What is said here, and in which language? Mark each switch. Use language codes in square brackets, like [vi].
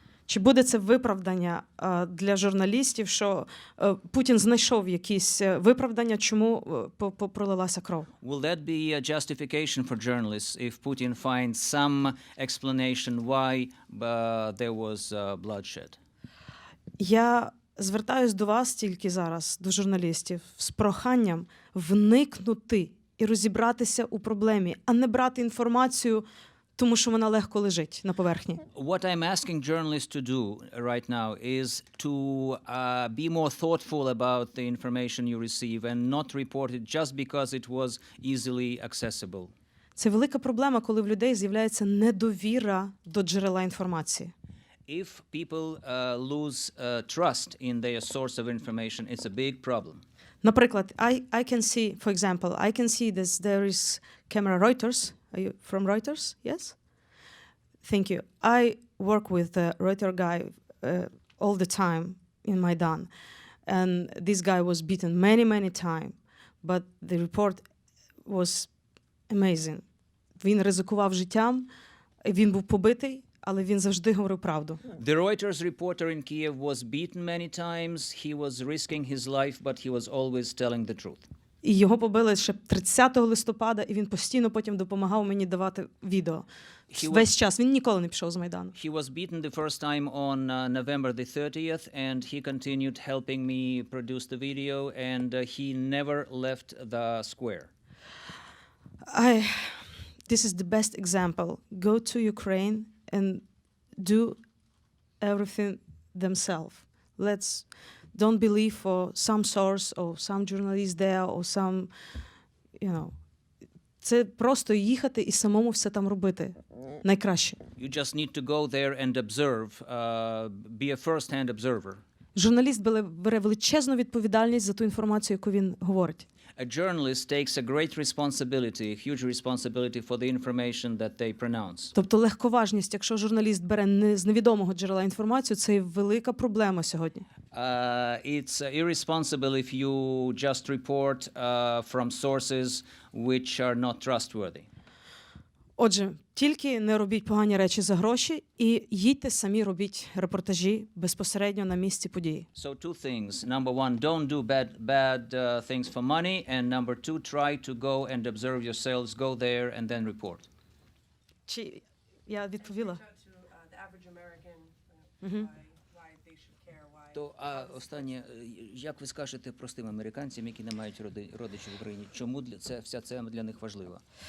[uk] Чи буде це виправдання для журналістів, що Путін знайшов якісь виправдання, чому пролилася кров? [en] Will that be a justification for journalists if Putin finds some explanation why there was bloodshed? [uk] Я звертаюсь до вас тільки зараз, до журналістів, з проханням вникнути і розібратися у проблемі, а не брати інформацію, тому що вона легко лежить на поверхні. [en] What I'm asking journalists to do right now is to be more thoughtful about the information you receive and not report it just because it was easily accessible. [uk] Це велика проблема, коли в людей з'являється недовіра до джерела інформації. [en] If people lose trust in their source of information, it's a big problem. [uk] Наприклад, [en] I can see, for example, I can see this, there is camera Reuters. Are you from Reuters? Yes? Thank you. I work with the Reuters guy all the time in Maidan. And this guy was beaten many times. But the report was amazing. [uk] Він ризикував життям, він був побитий, але він завжди говорив правду. [en] The Reuters reporter in Kiev was beaten many times. He was risking his life, but he was always telling the truth. [uk] І його побили ще 30 листопада, і він постійно потім допомагав мені давати відео. Весь час. Він ніколи не пішов з Майдану. [en] He was beaten the first time on November the 30th, and he continued helping me produce the video, and he never left the square. This is the best example. Go to Ukraine and do everything themselves. Don't believe for some source or some journalist there or some, [uk] Це просто їхати і самому все там робити. Найкраще. [en] You just need to go there and observe, be a first-hand observer. [uk] Журналіст бере величезну відповідальність за ту інформацію, яку він говорить. [en] A journalist takes a great responsibility, a huge responsibility for the information that they pronounce. [uk] Тобто легковажність, якщо журналіст бере з невідомого джерела інформацію, це велика проблема сьогодні. [en] It's irresponsible if you just report from sources which are not trustworthy. [uk] Отже, тільки не робіть погані речі за гроші і їдьте самі робіть репортажі безпосередньо на місці події. [en] So two things. Number one, don't do bad things for money, and number two, try to go and observe yourselves, go there and then report. [uk] Чи я відповіла? [en] The average American, why they should care, why. [uk] То останнє, як ви скажете простим американцям, які не мають родичів в Україні, чому вся це для них важлива?